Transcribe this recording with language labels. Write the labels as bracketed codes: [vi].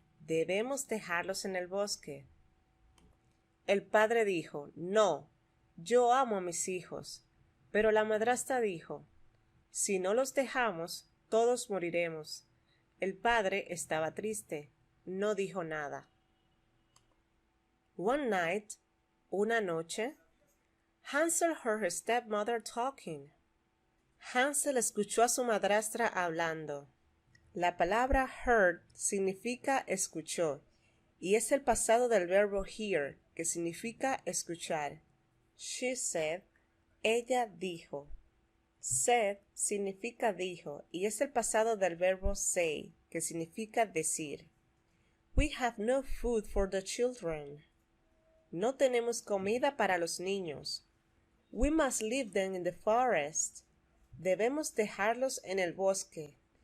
[es] Debemos dejarlos en el bosque." El padre dijo, "No, yo amo a mis hijos." Pero la madrastra dijo, "Si no los dejamos, todos moriremos." El padre estaba triste. no dijo nada. [en] One night, [es] una noche, [en] Hansel heard her stepmother talking. [es] Hansel escuchó a su madrastra hablando. La palabra heard significa escuchó y es el pasado del verbo hear, que significa escuchar. [en] She said, [es] ella dijo. Said significa dijo y es el pasado del verbo say, que significa decir. [en] We have no food for the children. [es] No tenemos comida para los niños. [en] We must leave them in the forest. [es] Debemos dejarlos en el bosque.